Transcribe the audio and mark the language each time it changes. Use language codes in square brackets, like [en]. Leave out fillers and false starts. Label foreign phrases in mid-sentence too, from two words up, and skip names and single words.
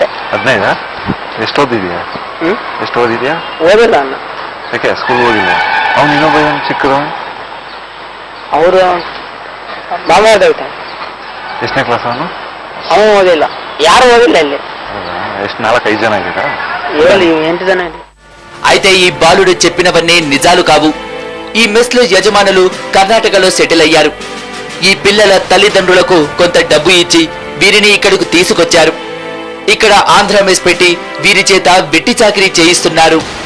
[kn] 15? ಎಷ್ಟು ಓದಿದ್ಯಾ? ಎಷ್ಟು ಓದಿದ್ಯಾ? ಓದಿಲ್ಲ ಅಣ್ಣ. ಯಾಕೆ ಸ್ಕೂಲ್ ಹೋಗಿಲ್ಲ? ಅವ್ನು ಇನ್ನೊಬ್ಬ ಚಿಕ್ಕದವನು? ಅವರು ಬಾಂಬೆ. ಎಷ್ಟನೇ ಕ್ಲಾಸ್ ಅವನು? ಅವನು ಓದಿಲ್ಲ. ಯಾರು ಓದಿಲ್ಲ ಇಲ್ಲಿ. ಎಷ್ಟು 4-5 జన ఇದ್ದೀರಾ? 7-8 జన ಇದೆ. [te] అయితే ఈ బాలుడు చెప్పినవన్నీ నిజాలు కావు. ఈ మెస్ లో యజమానులు కర్ణాటకలో సెటిల్ అయ్యారు. ఈ పిల్లల తల్లిదండ్రులకు కొంత డబ్బు ఇచ్చి వీరిని ఇక్కడకు తీసుకొచ్చారు. ఇక్కడ ఆంధ్ర మెస్ పెట్టి వీరి చేత వెట్టి చాకిరీ చేయిస్తున్నారు.